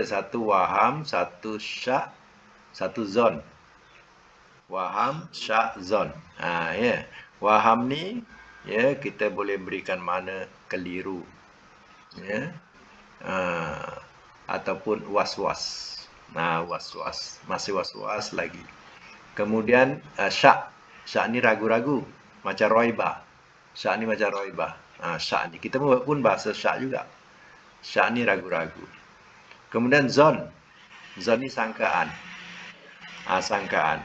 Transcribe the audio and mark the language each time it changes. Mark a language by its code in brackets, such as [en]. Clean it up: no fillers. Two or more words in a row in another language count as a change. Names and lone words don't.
[ms] Satu waham, satu syak, satu zon. Waham, syak, zon. Ya. Waham ni, ya, kita boleh berikan makna keliru. Ya. Ataupun was-was. Was-was. Masih was-was lagi. Kemudian syak. Syak ni ragu-ragu. Macam roibah. Syak ni macam roibah. Syak ni. Kita pun bahasa syak juga. Syak ni ragu-ragu. Kemudian zon. Zon ni sangkaan. Sangkaan.